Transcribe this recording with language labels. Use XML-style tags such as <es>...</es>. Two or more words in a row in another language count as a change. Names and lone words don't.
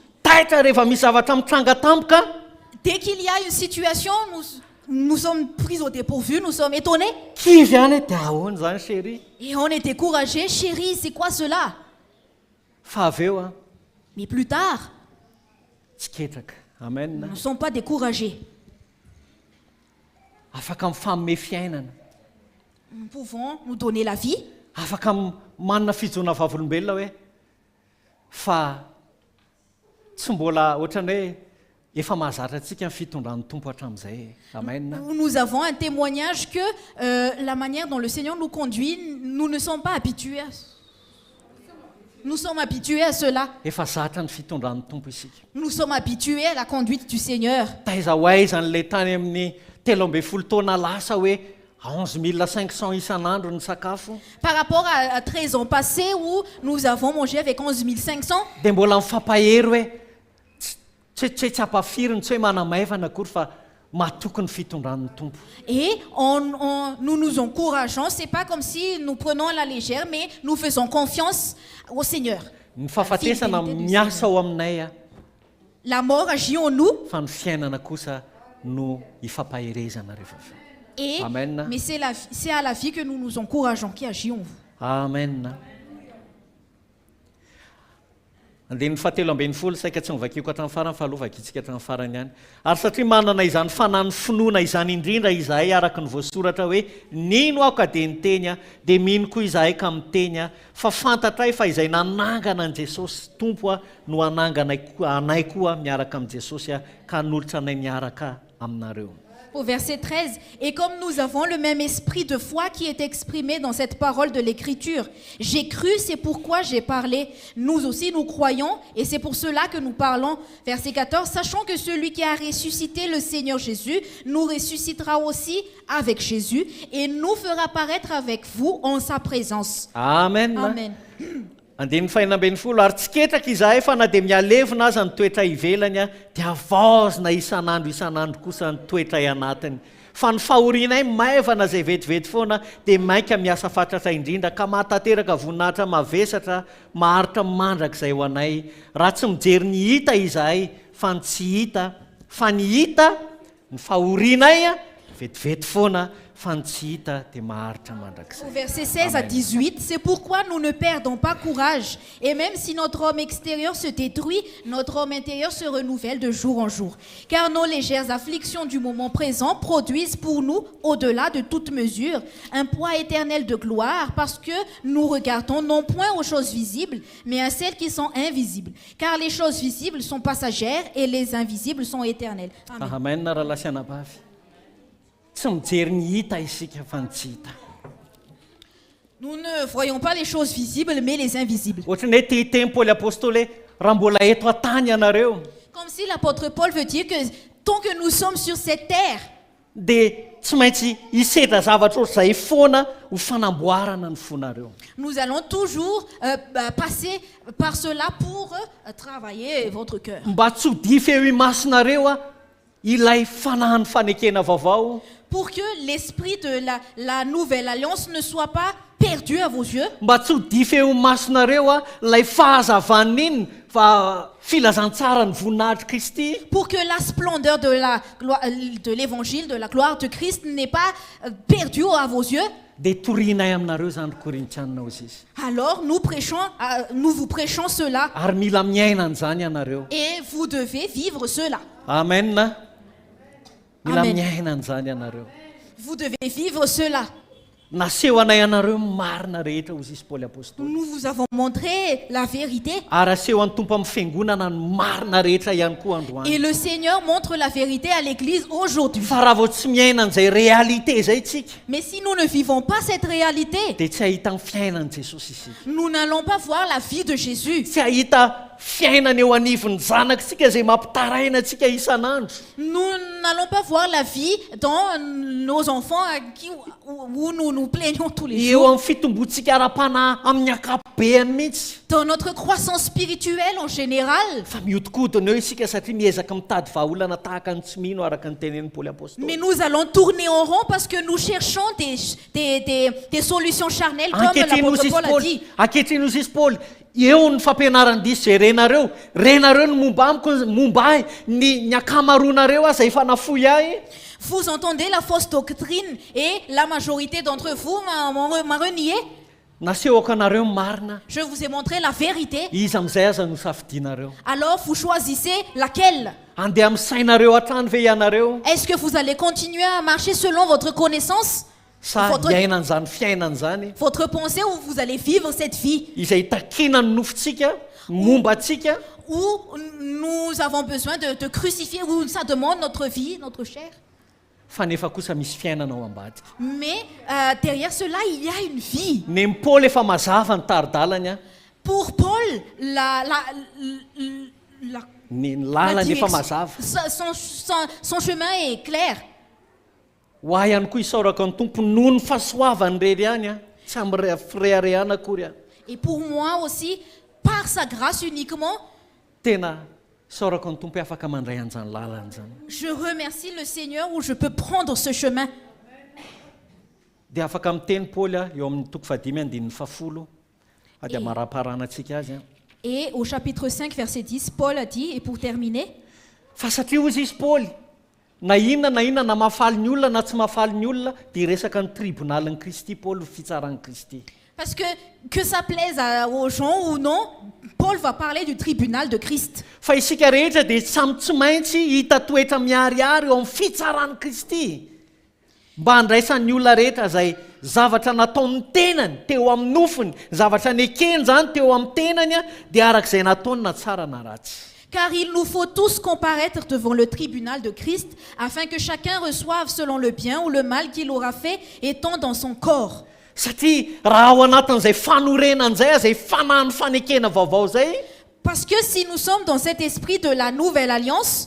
<mg>Taitra rehefa misy zavatra mitrangatampoka,</mg> <fr>Dès qu'il y a une situation, nous sommes pris au dépourvu, nous sommes étonnés.</fr> <mg>kivy ihany dia ahoana zany chéri.</mg> <fr>Et on est découragé. Chérie, c'est quoi cela?</fr> <mg>Fa avy eo a,</mg> <fr>Mais plus tard,</fr> <mg>tsy ketraka. Amen.</mg> <fr>nous ne sommes pas découragés.</fr> <mg>Afaka mifagnome fiainana,</mg> <fr>Nous pouvons nous donner la vie.</fr> <mg>afaka manana fijoana vavolombelona hoe fa tsy mbola ohatrany hoe efa mahazatra antsika ny fitondran'ny tompo hatramin'izay. Amen.</mg> <fr>Nous avons un témoignage que la manière dont le Seigneur nous conduit, nous ne sommes pas habitués. Nous sommes habitués à cela.</fr> <mg>Efa zatra ny fitondran'ny tompo isika.</mg> <fr>Nous sommes habitués à la conduite du Seigneur.</fr> <mg>Taiza ho aiza n'ilay tany amin'ny 13 taona lasa hoe 11 500 isan'andro ny sakafo,</mg> <fr>Par rapport à 13 ans passés où nous avons mangé avec 11 500,</fr> <mg>dia mbola mifampahery hoe tsy hampafiriny, tsy hoe manamaivana akory fa mahatoky ny fitondran'ny tompo.</mg> <fr>et nous nous encourageons. C'est pas comme si nous prenons à la légère, mais nous faisons confiance au Seigneur.</fr> <mg>Ny fahafatesana miasa ao aminay a,</mg> <fr>La mort agit en nous,</fr> <mg>fa ny fiainana kosa no ifampaherezana rehefa avy.</mg> <fr>et, Amen. mais c'est à la vie que nous nous encourageons qui agit en vous. Amen.</fr> <mg>andeha ny fahatelo ambin'ny folo saika tsy mivakiko hatramin'ny farany fahalovakitsika hatramin'ny farany ihany ary satria manana izany fanany finoana izany indrindra izahay araka ny voasoratra hoe nino aho ka dia niteny a dia mino koa izahay ka miteny a fa fantatray fa izay nanangana an' Jesosy tompo a no anangana anay koa miaraka amin'i Jesosy a ka hanolotra anay miaraka aminareo.</mg> <fr>Au verset 13, et comme nous avons le même esprit de foi qui est exprimé dans cette parole de l'Écriture, j'ai cru, c'est pourquoi j'ai parlé. Nous aussi, nous croyons, et c'est pour cela que nous parlons. Verset 14, sachant que celui qui a ressuscité le Seigneur Jésus nous ressuscitera aussi avec Jésus et nous fera paraître avec vous en sa présence. Amen. Amen.</fr> <mg>Andiny fahinambin'ny folo ary tsy ketraka izahay fa na dia mialevina aza ny toetra ivelany a dia avaozina isan'andro kosa ny toetra anatiny fa ny fahorianay maivana izay vetivety foana dia mainka miasa fatratra indrindra ka mahatateraka voninahitra mavesatra maharitra mandrakizay ho anay raha tsy mijery ny hita izahay fa ny tsy hita fa ny hita ny fahorianay a vetivety foana fa ny tsy hita dia maharitra mandrakizay.</mg> <fr>Au verset 16 à 18, c'est pourquoi nous ne perdons pas courage. Et même si notre homme extérieur se détruit, notre homme intérieur se renouvelle de jour en jour. Car nos légères afflictions du moment présent produisent pour nous, au-delà de toute mesure, un poids éternel de gloire, parce que nous regardons non point aux choses visibles, mais à celles qui sont invisibles. Car les choses visibles sont passagères et les invisibles sont éternelles. Amen.</fr> <mg>Amen. Rahalasianabavy. Tsy mijery ny hita isika fa ny tsy hita.</mg> <fr>Nous ne voyons pas les choses visibles, mais les invisibles.</fr> <mg>Ohatrany hoe tehiteny Paoly apôstôly hoe raha mbola eto an-tany ianareo</mg> <fr>Comme si l'apôtre Paul veut dire que tant que nous sommes sur cette terre,</fr> <mg>dia tsy maintsy hisedra zavatra ohatr'izay foana ho fanamboarana ny fonareo.</mg> <fr>nous allons toujours passer par cela pour travailler votre cœur.</fr> <mg>Mba tsy ho dify eo imasonareo a ilay fanahany fanekena vaovao.</mg> <fr>Pour que l'esprit de la nouvelle alliance ne soit pas perdu à vos yeux.</fr> <mg>Mba tsy ho dify eo imasonareo a ilay fahazavanina iny fa filazantsara ny voninahitry Kristy.</mg> <fr>Pour que la splendeur de l'évangile, de la gloire de Christ n'est pas perdue à vos yeux.</fr> <mg>Dia torianay aminareo zany Korintianina ozy izy.</mg> <fr>Alors nous vous prêchons cela</fr> <mg>Ary mila miaina an'izany ianareo.</mg> <fr>et vous devez vivre cela.</fr> <mg>Amen. Mila Amen. miaina an'izany ianareo.</mg> <fr>Vous devez vivre cela.</fr> <mg>Naseho anay ianareo marina rehetra ozy izy Paoly apôstôly.</mg> <fr>Nous vous avons montré la vérité.</fr> <mg>Ary aseho an'ny tompo amin'ny fiangonana ny marina rehetra ihany koa androany.</mg> <fr>Et le Seigneur montre la vérité à l'Église aujourd'hui.</fr> <mg>Fa raha vao tsy miaina an'izay réalité zay tsika</mg> <fr>Mais si nous ne vivons pas cette réalité,</fr> <mg>dia tsy ahita ny fiainan'i Jesosy isika.</mg> <fr>nous n'allons pas voir la vie de Jésus.</fr> <mg>Tsy ahita fiainana eo anivon'ny zanakitsika izay mampitaraina antsika isan'andro.</mg> <fr>Nous n'allons pas voir la vie dans nos enfants où nous nous plaignons tous les</fr> <mg>Eo</mg> <fr>jours.</fr> <mg>amin'ny fitombontsika ara-panahy amin'ny ankapobeny mihitsy.</mg> <fr>Dans notre croissance spirituelle en général.</fr> <mg>Fa mihodinkodina eo isika satria miezaka mitady vahaolana tahaka ny tsy mino araka ny tenen'ny Paoly apôstôly.</mg> <fr>Mais nous allons tourner en rond parce que nous cherchons des solutions charnelles comme l'apôtre Paul a dit.</fr> <mg>Ankehitriny ozy izy Paoly eo ny fampianaran'ny diso zay renareo ny momba amiko momba ahy ny akamaroanareo aza efa nafoy ahy.</mg> <fr>Vous entendez la fausse doctrine et la majorité d'entre vous m'a renié.</fr> <mg>Nasehoko anareo marina.</mg> <fr>Je vous ai montré la vérité.</fr> <mg>Iza amin'izay aza no safidinareo.</mg> <fr>Alors vous choisissez laquelle?</fr> <mg>Andeha amin'ny sainareo hatrany ve ianareo?</mg> <fr>Est-ce que vous allez continuer à marcher selon votre connaissance?</fr> <mg>Sa hiaina an'izany fiainana zany</mg> <fr>Votre pensée où vous allez vivre cette vie?</fr> <mg>izay takina ny nofontsika momba antsika</mg> <fr>Où nous avons besoin de crucifier, où ça demande notre vie, notre chair.</fr> <mg>fa nefa kosa misy fiainana ao ambadika.</mg> <fr>Mais derrière cela, il y a une vie.</fr> <mg>Ny Paul efa mazava ny taridalany a.</mg> <fr>Pour Paul,</fr> <mg>Ny lalany efa mazava.</mg> <fr>son chemin est clair.</fr> <mg>Ho ahy ihany koa isaorako ny tompo noho ny fahasoavany rery ihany a tsy amin'ny fireharehana akory a.</mg> <fr>Et pour moi aussi, par sa grâce uniquement,</fr> <mg>Tena isaorako ny tompo hoe afaka mandray an'izany lalany zany.</mg> <fr>je remercie le Seigneur où je peux prendre ce chemin.</fr> <mg>Dia afaka miteny Paoly a eo amin'ny toko 5:10 a dia maraparana antsika azy a.</mg> <fr>Et au chapitre 5, verset 10, Paul a dit, et pour terminer,</fr> <mg>Fa satria ozy izy Paoly na inona na mahafaly ny olona na tsy mahafaly ny olona dia resaka ny tribonalin'i Kristy Paoly fitsarany Kristy.</mg> <fr>Parce que ça plaise aux gens ou non, Paul va parler du tribunal de Christ.</fr> <mg>Fa isika rehetra dia tsy maintsy hita toetra miharihary eo amin'ny fitsaran'i Kristy. Mba handraisan'ny olona rehetra izay zavatra nataony tenany teo amin'ny nofony, zavatra nekeny zany teo amin'ny tenany dia arak'izay nataony na tsara na ratsy.</mg> <fr>Car il nous faut tous comparaître devant le tribunal de Christ afin que chacun reçoive selon le bien ou le mal qu'il aura fait étant dans son corps.</fr> <mg>Satria raha ao anatin'izay fanorenana izay izay fanahy fanekena vaovao zay,</mg> <fr>Parce que si nous sommes dans cet esprit de la nouvelle alliance,</fr>